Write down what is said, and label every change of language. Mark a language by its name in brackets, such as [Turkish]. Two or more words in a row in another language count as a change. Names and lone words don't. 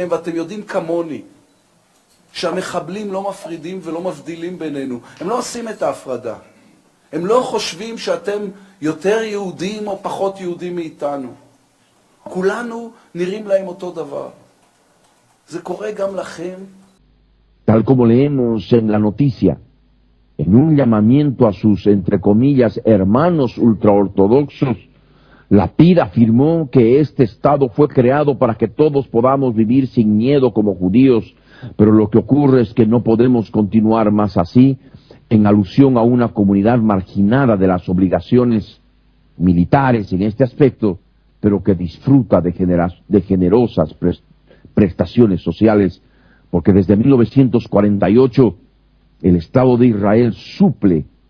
[Hebrew] ואתם יודעים כמוני שהמחבלים לא מפרידים ולא מבדילים בינינו. הם לא עושים את ההפרדה. הם לא חושבים שאתם יותר יהודים או פחות יהודים מאיתנו. כולנו נראים להם אותו דבר. זה קורה גם לכם. [Spanish] Tal como leemos en la noticia, en un llamamiento a sus, entre comillas, hermanos ultraortodoxos, Lapid afirmó que este Estado fue creado para que todos podamos vivir sin miedo como judíos, pero lo que ocurre es que no podemos continuar más así, en alusión a una comunidad marginada de las obligaciones militares en este aspecto, pero que disfruta de generosas prestaciones sociales, porque desde 1948 el Estado de Israel suple